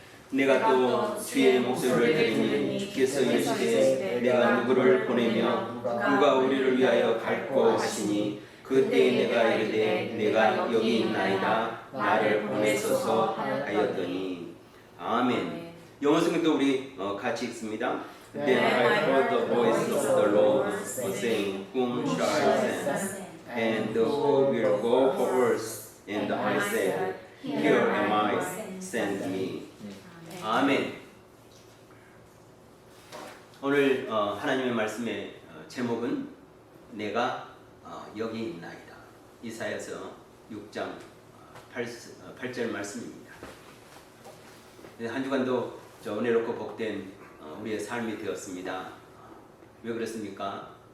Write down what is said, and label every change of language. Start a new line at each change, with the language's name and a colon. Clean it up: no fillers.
Korean: 내가 또 주의 목소리를 들으니 주께서 이르시되 내가 누구를 보내며 누가 우리를 위하여 갈고 하시니 그때에 내가 이르되 내가 여기 있나이다 나를 보내소서 하였더니. 아멘. 영어 성경도 우리 같이 읽습니다.
English: Then I heard the voice of the Lord saying, Whom shall I send? And who will go for us? And I said, Here am I, send me.
Korean: 아멘. 오늘 하나님의 말씀의 제목은 내가 여기 있나이다. 이사야서 6장 8절 말씀입니다. 한 주간도 은혜롭고 복된 우리의 삶이 되었습니다. 왜 그렇습니까?